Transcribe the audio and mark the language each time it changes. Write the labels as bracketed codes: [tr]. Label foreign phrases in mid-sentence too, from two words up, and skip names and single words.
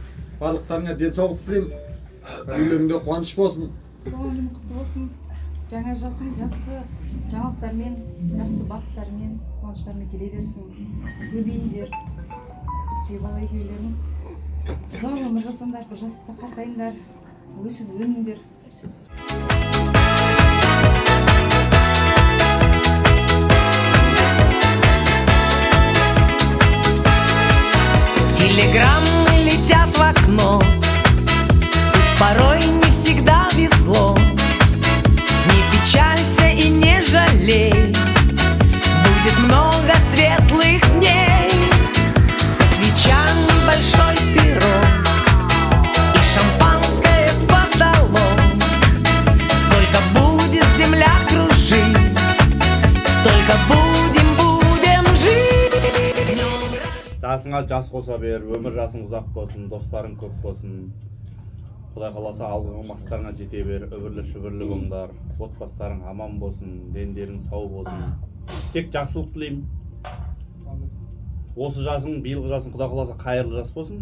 [kk] Барлықтарыңа денсаулық тілеймін. Үйлеріңде қуаныш болсын. Туған күнің құтты болсын. Жаңа жасың жақсы жаңалықтармен, жақсы бақыттармен, қуаныштармен келе берсін. Көбейіңдер. Бала екеулерің ұзақ өмір жасаңдар, бір жаста қартайыңдар, өсіп өніңдер. [ru] Телеграммы летят в окно, пусть порой не всегда везло. Не печалься и не жалей, будет много светлых дней. Со свечами большой пирог и шампанское потолок. Сколько будет земля кружить, столько будем жить. [kk] Жасыңа жас қоса бер, өмір жасың ұзақ болсын, достарың көп болсын. Құдай қаласа алғы мақсаттарыңа жете бер, үбірлі-шүбірлі болыңдар, отбасыларың аман болсын, дендерің сау болсын. Тек жақсылық тілеймін. Осы жасың, биылғы жасың Құдай қаласа қайырлы жас болсын.